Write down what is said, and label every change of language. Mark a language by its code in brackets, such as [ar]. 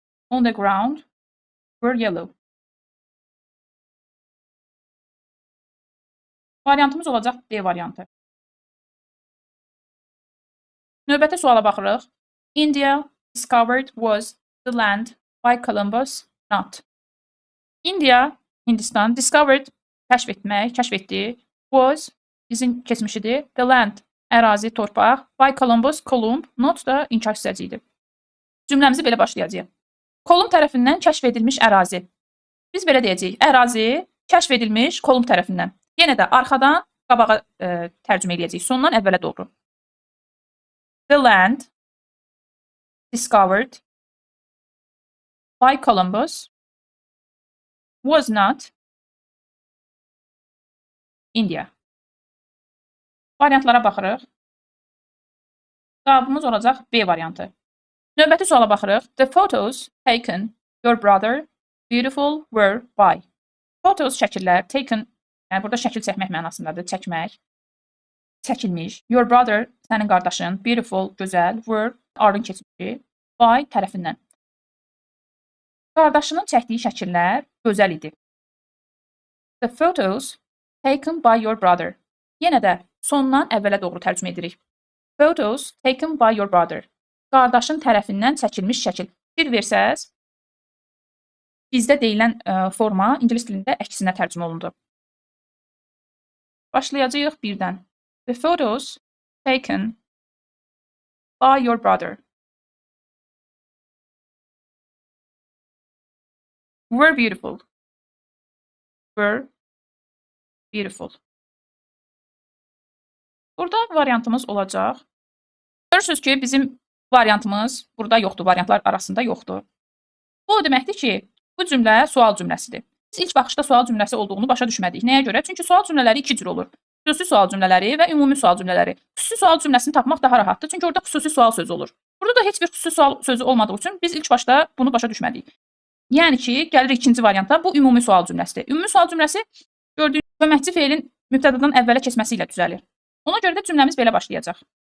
[en] On the ground were yellow. [az] Variantımız olacaq D variantı. Növbəti suala baxırıq. [en] India discovered was the land by Columbus not. [az] India, Hindistan, discovered, kəşf etmək, kəşf etdi. Was, bizim keçmişidir. [en] The land, [az] ərazi, torpaq. [en] By Columbus, [az] Columb, not da inkar hissəcidir. Cümləmizi belə başlayacağıq. Kolumb tərəfindən kəşf edilmiş ərazi. Biz belə deyəcəyik. Ərazi kəşf edilmiş Kolumb tərəfindən. Yenə də arxadan qabağa tərcümə edəcəyik. Sondan əvvələ doğru. [en] The land discovered by Columbus was not India. [az] Variantlara baxırıq. Cavabımız olacaq B variantı. Növbəti suala baxırıq. [en] The photos taken your brother beautiful were by. [az] Photos şəkillər taken, yəni burada şəkil çəkmək mənasındadır, çəkmək. Çəkilmiş. [en] Your brother, [az] sənin qardaşın, beautiful, gözəl, were, arın keçmişi, by tərəfindən. Qardaşının çəkdiyi şəkillər gözəl idi. [en] The photos taken by your brother. [az] Yenə də sondan əvvələ doğru tərcümə edirik. [en] Photos taken by your brother. [az] Qardaşın tərəfindən çəkilmiş şəkil. Bir versəz, bizdə deyilən forma ingilis dilində əksinə tərcümə olundu. Başlayacağıq birdən. [en] The photos taken by your brother were beautiful. Were beautiful. [az] Burada variantımız olacaq. Görürsünüz ki, bizim variantımız burada yoxdur, variantlar arasında yoxdur. Bu o deməkdir ki, bu cümlə sual cümləsidir. Biz ilk baxışda sual cümləsi olduğunu başa düşmədik. Nəyə görə? Çünki sual cümlələri iki cür olur. Xüsusi sual cümlələri və ümumi sual cümlələri. Xüsusi sual cümləsini tapmaq daha rahatdır, çünki orada xüsusi sual sözü olur. Burada da heç bir xüsusi sual sözü olmadığı üçün biz ilk başda bunu başa düşmədik. Yəni ki, gəlirik ikinci varianta, bu ümumi sual cümləsidir. Ümumi sual cümləsi gördüyünüz köməkçi feilin mübtədadan əvvələ keçməsi ilə düzəlir. Ona görə də cümləmiz belə başlayacaq.